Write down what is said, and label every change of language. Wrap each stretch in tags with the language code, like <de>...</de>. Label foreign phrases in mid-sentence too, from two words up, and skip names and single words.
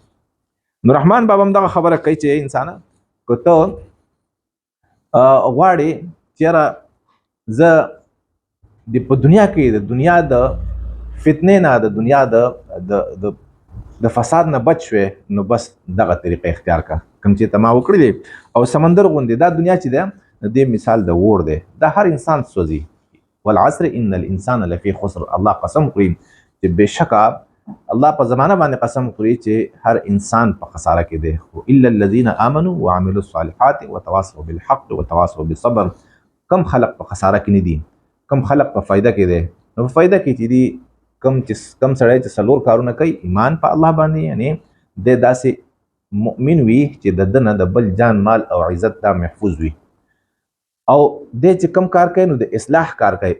<ps>نو رحمان بابا هم دغه خبره کوي چې انسانه که ته غواړې چېرې زه په دنیا کې د دنیا د فتنې نه، د دنیا د فساد نه بچ شوې، نو بس دغه طریقه اختیار کا کوم چې ته ما وکړي دي. او سمندر غوندې دا دنیا چې ده د دې مثال د اور دی، دا هر انسان سوځي.</ps> <ar>والعصر ان الانسان لفی خسر،</ar> <ps>الله قسم خوري چې بېشکه الله په زمانه باندې قسم خوري چې هر انسان په خساره کې دی.</ps> <ar>خو الا الذين امنوا وعملوا الصالحات وتواصوا بالحق وتواصوا بالصبر.</ar> <ps>کم خلق په خساره کې نه دي، کم خلق په فایده کې دی. نو په فایده کې چې دي کم سړی چې څلور کارونه کوي، ایمان په الله باندې، یعنی د داسې مؤمن وي چې د ده نه د بل جان مال او عزت دا محفوظ وي. او دی چې کم کار کوي نو د اصلاح کار کوي.</ps>